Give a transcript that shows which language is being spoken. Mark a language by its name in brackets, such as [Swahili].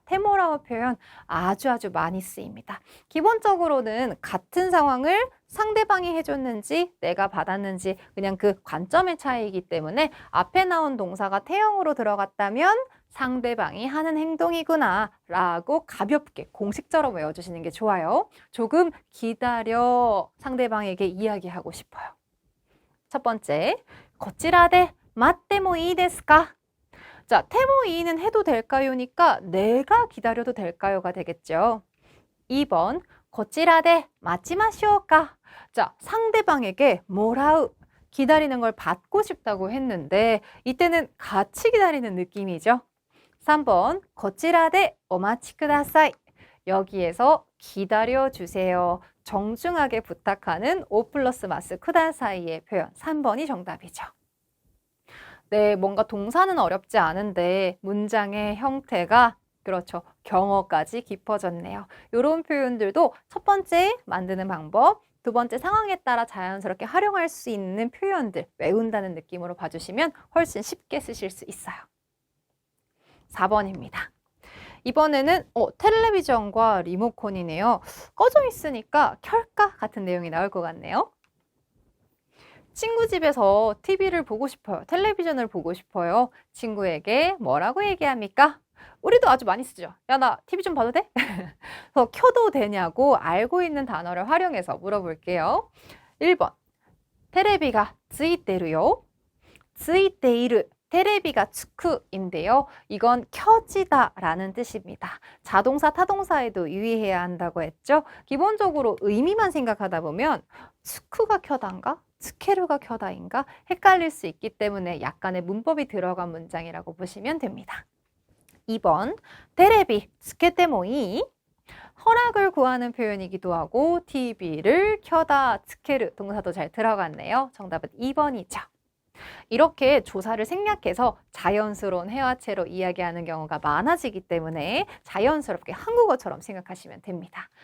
[Korean] 테모라우 표현 아주 많이 쓰입니다. 기본적으로는 같은 상황을 상대방이 해줬는지 내가 받았는지 그냥 그 관점의 차이이기 때문에 앞에 나온 동사가 태형으로 들어갔다면 상대방이 하는 행동이구나 라고 가볍게 공식처럼 외워주시는 게 좋아요. 조금 기다려 상대방에게 이야기하고 싶어요. [Japanese] 첫 번째, こちらで 待ってもいいですか? [Korean] 자, 테모이는 해도 될까요니까 내가 기다려도 될까요가 되겠죠. [Japanese] 2번, こちらで待ちましょうか? [Korean] 자, 상대방에게 뭐라우, 기다리는 걸 받고 싶다고 했는데 이때는 같이 기다리는 느낌이죠. [Japanese] 3번, こちらでお待ちください. [Korean] 여기에서 기다려주세요. 정중하게 부탁하는 오 플러스 마스 쿠다사이의 표현 3번이 정답이죠. 네, 뭔가 동사는 어렵지 않은데 문장의 형태가 그렇죠. 경어까지 깊어졌네요. 이런 표현들도 첫 번째 만드는 방법, 두 번째 상황에 따라 자연스럽게 활용할 수 있는 표현들 외운다는 느낌으로 봐주시면 훨씬 쉽게 쓰실 수 있어요. 4번입니다. 이번에는 텔레비전과 리모컨이네요. 꺼져 있으니까 켤까 같은 내용이 나올 것 같네요. 친구 집에서 TV를 보고 싶어요. 텔레비전을 보고 싶어요. 친구에게 뭐라고 얘기합니까? 우리도 아주 많이 쓰죠. 야, 나 TV 좀 봐도 돼? 그래서 켜도 되냐고 알고 있는 단어를 활용해서 물어볼게요. [Japanese] 1번, 테레비가 ついてるよ. ついている.테레비가 つく인데요. [Korean] 이건 켜지다 라는 뜻입니다. 자동사, 타동사에도 유의해야 한다고 했죠. 기본적으로 의미만 생각하다 보면 つく가 켜다인가? つける가 켜다인가?헷갈릴 수 있기 때문에 약간의 문법이 들어간 문장이라고 보시면 됩니다. [Japanese] 2번, 테레비 つけてもいい? [Korean] 허락을 구하는 표현이기도 하고 TV를 켜다, つける 동사도 잘 들어갔네요. 정답은 2번이죠. 이렇게 조사를 생략해서 자연스러운 회화체로 이야기하는 경우가 많아지기 때문에 자연스럽게 한국어처럼 생각하시면 됩니다.